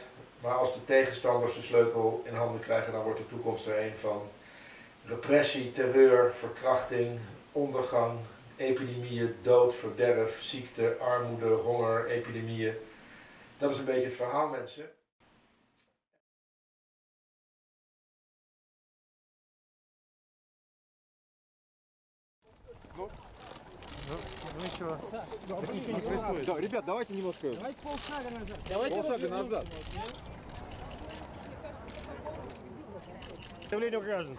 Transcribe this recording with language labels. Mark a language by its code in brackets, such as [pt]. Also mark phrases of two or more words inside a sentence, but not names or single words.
[nl] Maar als de tegenstanders de sleutel in handen krijgen, dan wordt de toekomst er een van repressie, terreur, verkrachting, ondergang, epidemieën, dood, verderf, ziekte, armoede, honger, epidemieën. Dat is een beetje het verhaal, mensen. [ru] Ребят, давайте немножко. Давайте полшага назад. Полшага назад. Давление граждан.